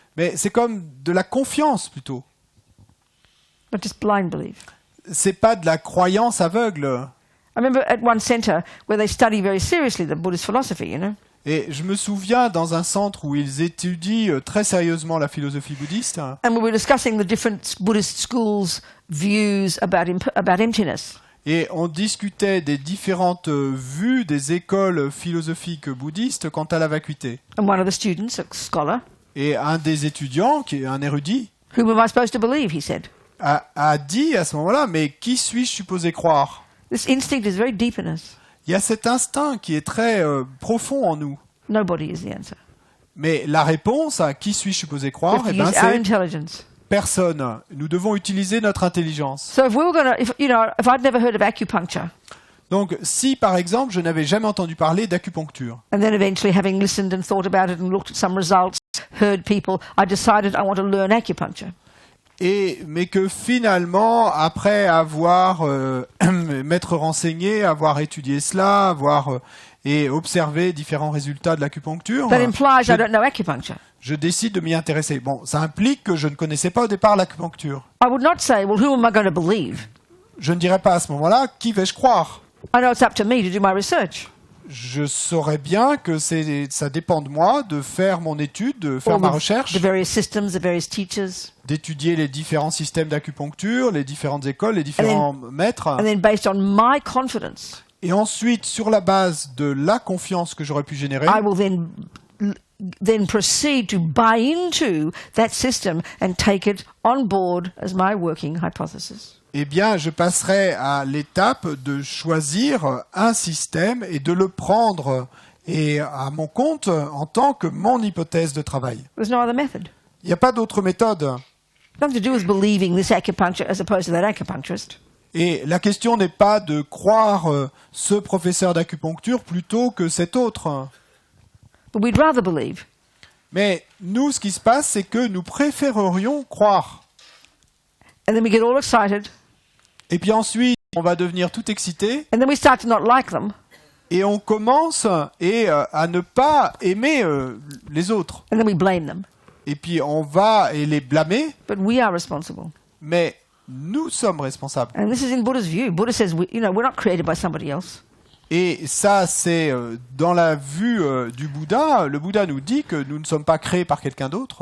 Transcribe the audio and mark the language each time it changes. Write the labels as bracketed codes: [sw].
[fr] Mais c'est comme de la confiance plutôt. [en] not just blind belief. [fr] C'est pas de la croyance aveugle. [en] I remember at one center where they study very seriously the Buddhist philosophy, [fr] Et je me souviens dans un centre où ils étudient très sérieusement la philosophie bouddhiste. [en] and we were discussing the different Buddhist schools' views about emptiness. [fr] Et on discutait des différentes vues des écoles philosophiques bouddhistes quant à la vacuité. [en] And one of the students, a scholar, [fr] Et un des étudiants, qui est un érudit, [en] whom am I supposed to believe, he said. [fr] a dit à ce moment-là, mais qui suis-je supposé croire? [en] This instinct is very deep in us. [fr] Il y a cet instinct qui est très profond en nous. [en] Nobody is the answer. [fr] Mais la réponse à qui suis-je supposé croire, [en] We eh have to [fr] ben, [en] use our [fr] c'est [en] intelligence. [fr] personne. Nous devons utiliser notre intelligence. [en] So if we were going to, if I'd never heard of acupuncture, [fr] Donc, si par exemple, je n'avais jamais entendu parler d'acupuncture, [en] and then eventually having listened and thought about it and looked at some results, heard people, I decided I want to learn acupuncture. [fr] mais que finalement, après avoir m'être renseigné, avoir étudié cela, avoir et observer différents résultats de l'acupuncture, [en] that implies I don't know acupuncture. [fr] je décide de m'y intéresser. Bon, ça implique que je ne connaissais pas au départ l'acupuncture. [en] I would not say, well, who am I going to believe? [fr] Je ne dirais pas à ce moment-là, qui vais-je croire? [en] I know it's up to me to do my research. [fr] Je saurais bien que ça dépend de moi de faire mon étude, de faire [en] All [fr] ma recherche, [en] the various systems, the various teachers. [fr] d'étudier les différents systèmes d'acupuncture, les différentes écoles, les différents maîtres. [en] And then based on my confidence, [fr] Et ensuite, sur la base de la confiance que j'aurais pu générer, [en] I will then proceed to buy into that system and take it on board as my working hypothesis. [fr] eh bien, je passerai à l'étape de choisir un système et de le prendre et à mon compte en tant que mon hypothèse de travail. [en] There's no other method. [fr] Il n'y a pas d'autre méthode. [en] Nothing to do with believing this acupuncture as opposed to that acupuncturist. [fr] Et la question n'est pas de croire ce professeur d'acupuncture plutôt que cet autre. [en] But we'd rather believe. [fr] Mais nous, ce qui se passe, c'est que nous préférerions croire. [en] And then we get all excited. [fr] Et puis ensuite, on va devenir tout excité [en] And then we start to not like them. [fr] et on commence à ne pas aimer les autres. [en] And then we blame them. [fr] Et puis on va les blâmer, [en] But we are responsible. [fr] mais nous sommes responsables. [en] And this is in Buddha's view. Buddha says, we're not created by somebody else. [fr] Et ça, c'est dans la vue du Bouddha. Le Bouddha nous dit que nous ne sommes pas créés par quelqu'un d'autre.